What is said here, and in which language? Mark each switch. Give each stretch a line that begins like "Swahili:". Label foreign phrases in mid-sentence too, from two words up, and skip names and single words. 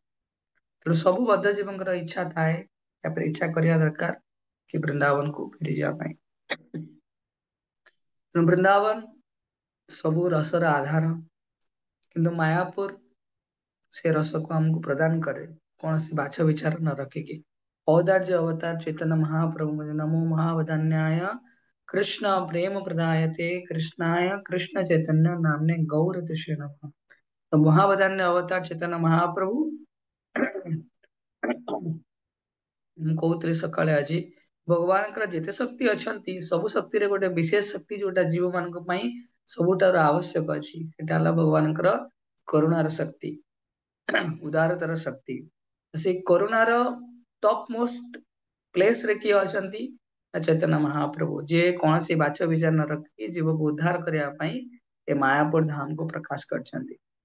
Odia: ତେଣୁ ସବୁ ବଦ୍ଧ ଜୀବଙ୍କର ଇଚ୍ଛା ଥାଏ ତାପରେ ଇଚ୍ଛା କରିବା ଦରକାର କି ବୃନ୍ଦାବନକୁ ଫେରିଯିବା ପାଇଁ। ବୃନ୍ଦାବନ ସବୁ ରସର ଆଧାର କିନ୍ତୁ ମାୟାପୁର ସେ ରସକୁ ଆମକୁ ପ୍ରଦାନ କରେ କୌଣସି ବାଛ ବିଚାର ନ ରଖିକି। ଔଦାର୍ଯ୍ୟ ଅବତାର ଚୈତନ୍ୟ ମହାପ୍ରଭୁ
Sanskrit: ନମୋ ମହାବଦାନ୍ୟାୟ कृष्ण प्रेम प्रदायते कृष्णाय कृष्ण चैतन्य नामने गौर नमः।
Odia: ତ ମହାବଦାନ୍ୟ ଅବତାର ଚୈତନ୍ୟ ମହାପ୍ରଭୁ ମୁଁ କହୁଥିଲି ସକାଳେ ଆଜି ଭଗବାନଙ୍କର ଯେତେ ଶକ୍ତି ଅଛନ୍ତି ସବୁ ଶକ୍ତିରେ ଗୋଟେ ବିଶେଷ ଶକ୍ତି ଯୋଉଟା ଜୀବ ମାନଙ୍କ ପାଇଁ ସବୁଠାରୁ ଆବଶ୍ୟକ ଅଛି ସେଟା ହେଲା ଭଗବାନଙ୍କର କରୁଣାର ଶକ୍ତି ଉଦାରତାର ଶକ୍ତି ସେଇ କରୁଣାର
English: top most place
Odia: ରେ କିଏ ଅଛନ୍ତି ଚୈତନ୍ୟ ମହାପ୍ରଭୁ ଯିଏ କୌଣସି ବାଛ ବିଚାର ନ ରଖି ଜୀବକୁ ଉଦ୍ଧାର କରିବା ପାଇଁ ଏ ମାୟାପୁର ଧାମ କୁ ପ୍ରକାଶ କରିଛନ୍ତି।